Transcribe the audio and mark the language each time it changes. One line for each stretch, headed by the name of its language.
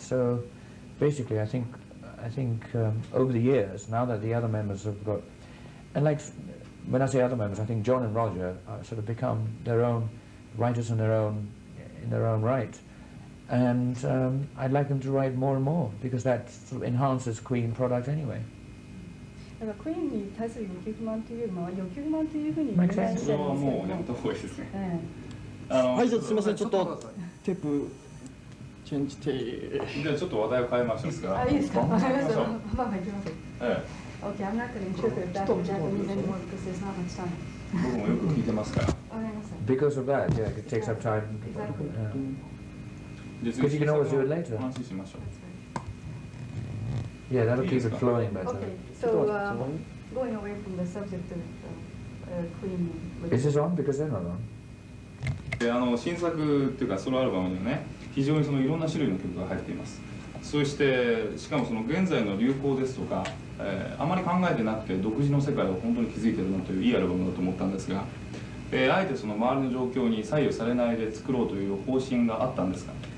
English: So basically, I think over the years, now that the other members have got, and like, when I say other members, I think John and Roger sort of become their own writers in their own right. And I'd like them to write more and more, because that sort of enhances Queen product anyway.
Japanese: だからクイーンに対する欲求不満というよりも欲求不満というふうに言えないんですそれはけどもうやめた方がいいですね。はい、じゃあすみません、ちょっとテープチェンジテーじゃあちょっと話題を変えましょうか。あ、いいですか。わかりました。行まあ行きます。え
English: Okay, I'm not going to interpret that in Japanese anymore because there's not much time.
Japanese: 僕もよく聞いてますから。わかりました。
English: Because of that, yeah, it takes up time. Exactly. Because you can always do it later.
Japanese: 話しましょう。
English: Yeah, that'll keep it flowing better. Okay, so going away from the subject of Queen. Is this on? Because they're not on.
Japanese: で新作っていうかソロアルバムにはね、非常にいろんな種類の曲が入っています。そしてしかも現在の流行ですとか、あまり考えてなくて独自の世界を本当に築いてるなといういいアルバムだと思ったんですが、あえて周りの状況に左右されないで作ろうという方針があったんですか。